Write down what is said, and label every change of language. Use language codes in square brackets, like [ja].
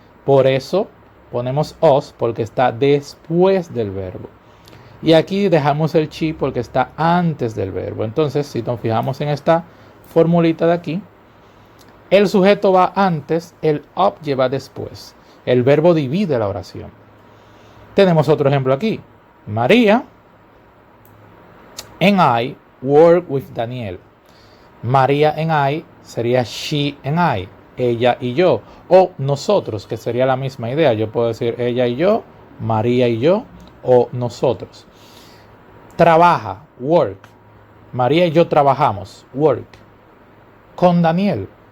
[es] Por eso ponemos us porque está después del verbo. Y aquí dejamos el she porque está antes del verbo. Entonces, si nos fijamos en esta formulita de aquí, el sujeto va antes, el object va después. El verbo divide la oración. Tenemos otro ejemplo aquí. [en] María and I work with Daniel. [es] María and I sería [en] she and I, [es] ella y yo. O nosotros, que sería la misma idea. Yo puedo decir ella y yo, María y yo, o nosotros. Trabaja, work. María y yo trabajamos, work. Con Daniel.